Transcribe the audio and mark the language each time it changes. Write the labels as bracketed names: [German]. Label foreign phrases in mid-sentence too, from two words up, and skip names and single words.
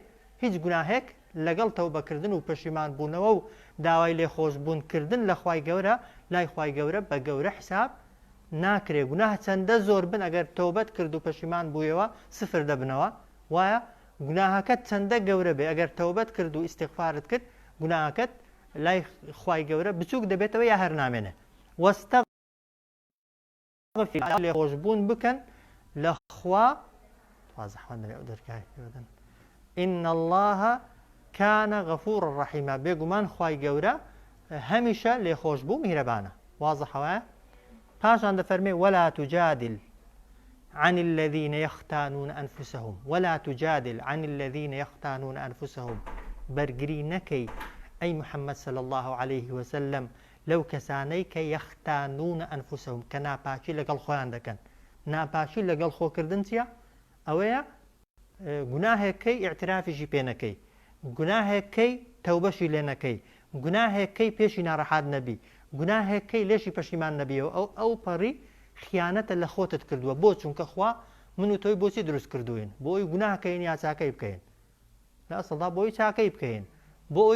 [Central Kurdish] هیچ گوناهێک لەگەڵ تەوبەکردن و پەشیمان بوونەوە و داوای لێ خۆشبوونکردن لە خوای گەورە لای خوای گەورە بە گەورە حساب ناکرێ گوناه چەندە زۆر بن ئەگەر تەوبەت کرد و پەشیمان بوویەوە سفر دەبنەوە وایە گوناهەکەت چەندە گەورە بێ ئەگەر تەوبەت کرد و ئیستیغفارت کرد گوناهەکەت لای خوای گەورە بچووک دەبێتەوە یا هەر نامێنێ وەستەغفر لێ خۆشبوون بکەن لە خوا [Arabic] إن الله كان غفورا رحيما [Central Kurdish] بێگومان خوای گەورە هەمیشە لێ خۆشبوو میهرەبانە واضحەوە پاشان دەفەرمێ [Arabic] ولا تجادل عن الذين يختانون أنفسهم ولا تجادل عن الذين يختانون أنفسهم [Central Kurdish] بەرگری نەکەی ئەی محەممەد [Arabic] صلى الله عليه وسلم [Central Kurdish] لەو کەسانەی کە [Arabic] یەختانون ئەنفوسەهم [Central Kurdish] کە ناپاکی لەگەڵ خۆیان دەکەن ناپاکی لەگەڵ خۆکردن چییە ئەوەیە گوناهێکەکەی ئیعترافیشی پێ نەکەی گوناهێکەکەی تەوبەشی لێ نەکەی گوناهێکەکەی پێشی ناڕەحات نەبی گوناهێکەکەی لێشی پەشیمان نەبیەوە ئەو پەڕی خیانەتە لە خۆتت کردووە بۆ چونکە خوا من و تۆی بۆچی دروست کردوین بۆ ئەوی گوناهەکەین یا چاکەی بکەین لە ئەسڵدا بۆی چاکەی بکەین بۆ ئەوی